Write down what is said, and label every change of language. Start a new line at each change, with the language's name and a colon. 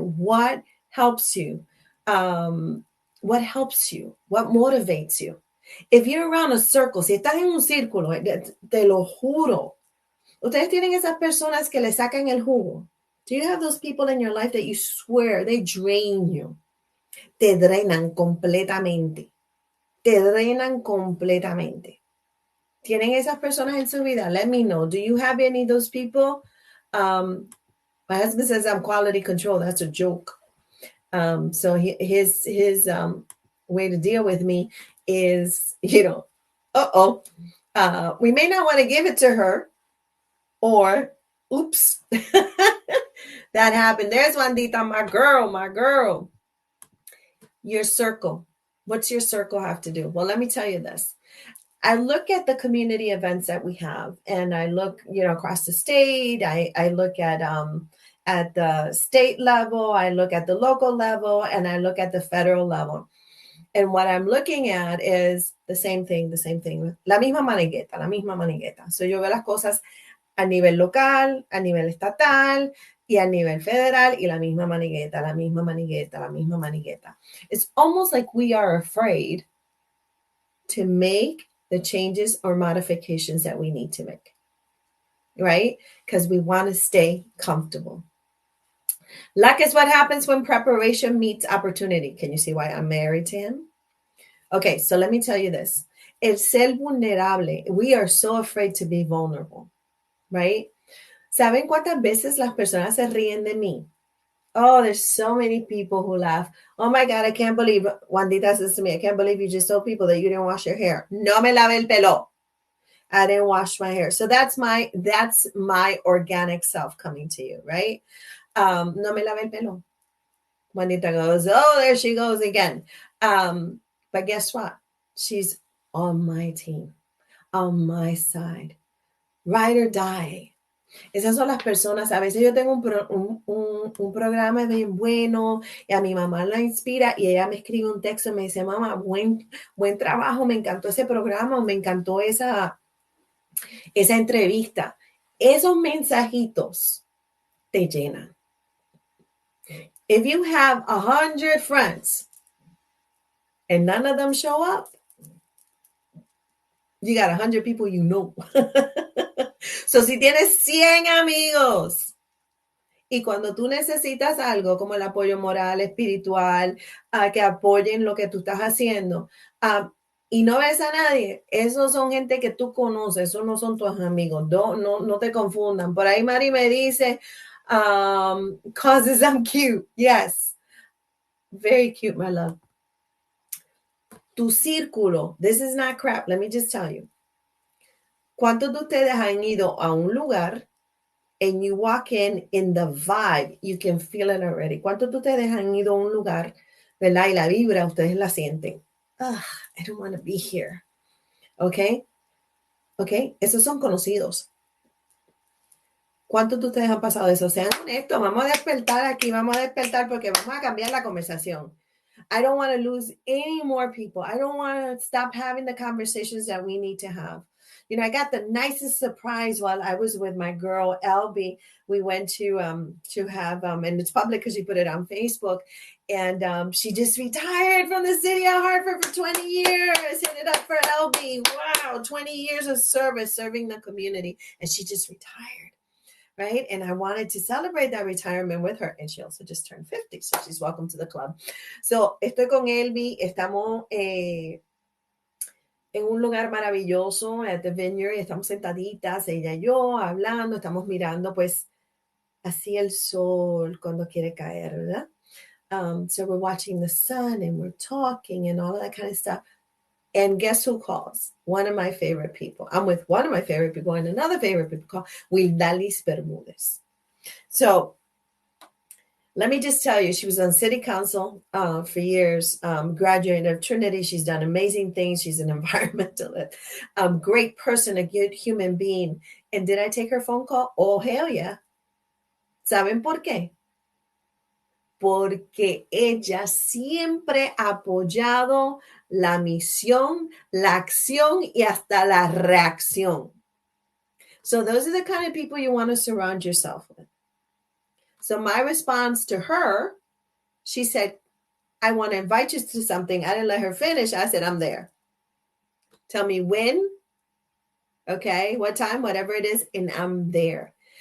English: What helps you? What helps you? What motivates you? If you're around a circle,
Spanish: si estás en un círculo, te lo juro, ustedes tienen esas personas que le sacan el jugo.
English: Do you have those people in your life that you swear they drain you?
Spanish: Te drenan completamente. ¿Tienen esas personas en su vida?
English: Let me know. Do you have any of those people? My husband says I'm quality control. That's a joke. So his way to deal with me is, we may not want to give it to her, or oops, that happened. There's Wandita, my girl, my girl. Your circle. What's your circle have to do? Well, let me tell you this. I look at the community events that we have, and I look, across the state. I look at the state level, I look at the local level, and I look at the federal level. And what I'm looking at is the same thing, the same thing.
Spanish: La misma manigueta, la misma manigueta. So yo veo las cosas a nivel local, a nivel estatal y a nivel federal, y la misma manigueta, la misma manigueta, la misma manigueta.
English: It's almost like we are afraid to make the changes or modifications that we need to make, right? Because we want to stay comfortable. Luck is what happens when preparation meets opportunity. Can you see why I'm married to him? Okay, so let me tell you this.
Spanish: El ser vulnerable,
English: we are so afraid to be vulnerable, right?
Spanish: ¿Saben cuántas veces las personas se ríen de mí?
English: Oh, there's so many people who laugh. Oh my God, I can't believe, Wandita says to me, I can't believe you just told people that you didn't wash your hair.
Spanish: No me lave el pelo.
English: I didn't wash my hair. So that's my organic self coming to you, right?
Spanish: No me lave el pelo.
English: Juanita goes, oh, there she goes again. But guess what? She's on my team, on my side. Ride or die.
Spanish: Esas son las personas. A veces yo tengo un programa bien bueno y a mi mamá la inspira y ella me escribe un texto y me dice, mamá, buen trabajo, me encantó ese programa, me encantó esa entrevista. Esos mensajitos te llenan.
English: If you have 100 friends and none of them show up, you got 100 people you know.
Spanish: So si tienes 100 amigos y cuando tú necesitas algo como el apoyo moral, espiritual, que apoyen lo que tú estás haciendo, y no ves a nadie, esos son gente que tú conoces, esos no son tus amigos, no te confundan. Por ahí Mari me dice,
English: causes I'm cute. Yes, very cute, my love.
Spanish: Tu círculo,
English: this is not crap, let me just tell you.
Spanish: ¿Cuántos de ustedes han ido a un lugar
English: and you walk in the vibe, you can feel it already?
Spanish: ¿Cuántos de ustedes han ido a un lugar, ¿verdad? Y la vibra, ustedes la sienten.
English: I don't want to be here. ¿Ok?
Spanish: Esos son conocidos. ¿Cuántos de ustedes han pasado eso? Sean honestos, vamos a despertar aquí, vamos a despertar porque vamos a cambiar la conversación.
English: I don't want to lose any more people. I don't want to stop having the conversations that we need to have. I got the nicest surprise while I was with my girl, Elby. We went to have, and it's public because she put it on Facebook, and she just retired from the city of Hartford for 20 years. Hit it up for Elby. Wow, 20 years of service, serving the community, and she just retired. Right? And I wanted to celebrate that retirement with her. And she also just turned 50. So she's welcome to the club.
Spanish: So estoy con Elby. Estamos en un lugar maravilloso,
English: at the vineyard.
Spanish: Estamos sentaditas, ella y yo, hablando. Estamos mirando, pues, así el sol cuando quiere caer, ¿verdad?
English: So we're watching the sun and we're talking and all of that kind of stuff. And guess who calls? One of my favorite people. I'm with one of my favorite people and another favorite people called Wildalis Bermudez. So let me just tell you, she was on city council for years, graduate of Trinity. She's done amazing things. She's an environmentalist, great person, a good human being. And did I take her phone call? Oh, hell yeah.
Spanish: ¿Saben por qué? Porque ella siempre ha apoyado la misión, la acción y hasta la reacción.
English: So those are the kind of people you want to surround yourself with. So my response to her, she said, I want to invite you to something. I didn't let her finish. I said, I'm there. Tell me when, okay, what time, whatever it is, and I'm there.